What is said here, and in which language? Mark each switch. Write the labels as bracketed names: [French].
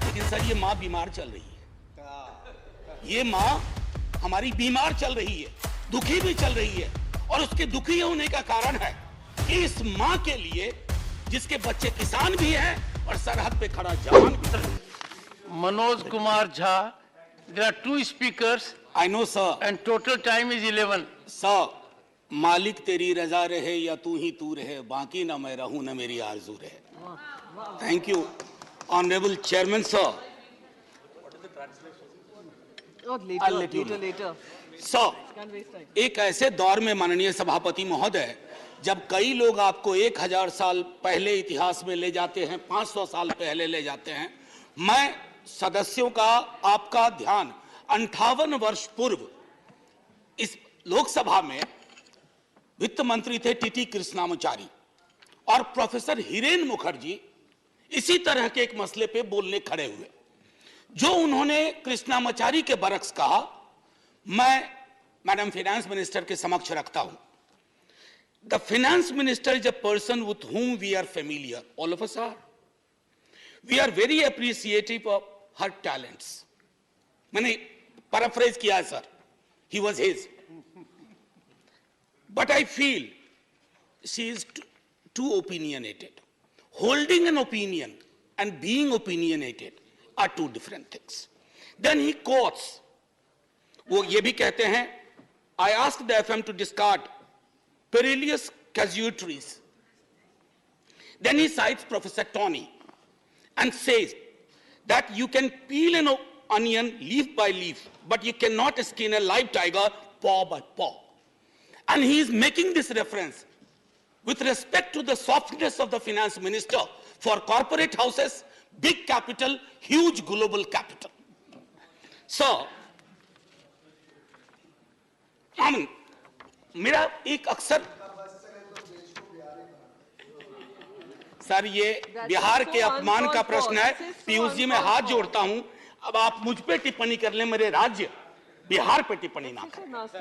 [Hindi] लेकिन सर ये माँ बीमार चल रही है, ये माँ हमारी बीमार चल रही है, दुखी भी चल रही है, और उसके दुखी होने का कारण है कि इस माँ के लिए जिसके बच्चे किसान भी हैं और सरहद पे खड़ा जवान भी। [English] Manoj Kumar Jha, there are two speakers. I know sir. And total time is 11. [Hindi] Sir, मालिक तेरी रजा रहे या तू ही तू रहे, बाकी ना मैं रहूं ना मेरी आरज़ू रहे। [English] Thank you, Honorable Chairman sir. What is the translation? I'll let you know. [Hindi] Sir, एक ऐसे दौर में माननीय सभापति महोदय जब कई लोग आपको 1000 साल पहले इतिहास में ले जाते हैं, 500 साल पहले ले जाते हैं, मैं सदस्यों का आपका ध्यान 58 वर्ष पूर्व इस लोकसभा में वित्त मंत्री थे टीटी कृष्णामाचारी और प्रोफेसर हिरेन मुखर्जी इसी तरह के एक मसले पे बोलने खड़े हुए। जो उन्होंने कृष्णामाचारी के बरक्स कहा मैं मैडम फाइनेंस मिनिस्टर के समक्ष रखता हूं। [English] The finance minister is a person with whom we are familiar. All of us are. We are very appreciative of her talents. [Hindi] मैंने paraphrase किया है sir. [English] He was his. But I feel she is too opinionated. Holding an opinion and being opinionated are two different things. Then he quotes. [Hindi] वो ये भी कहते हैं, [English] I asked the FM to discard perilous casualties. Then he cites Professor Tony and says that you can peel an onion leaf by leaf, but you cannot skin a live tiger paw by paw. And he is making this reference with respect to the softness of the finance minister for corporate houses, big capital, huge global capital. [Hindi] So, मेरा एक अक्सर sir ये बिहार के अपमान का प्रश्न है। पीयूष जी मैं हाथ जोड़ता हूं, अब आप मुझ पे टिप्पणी कर लें, मेरे राज्य बिहार पे टिप्पणी ना करें।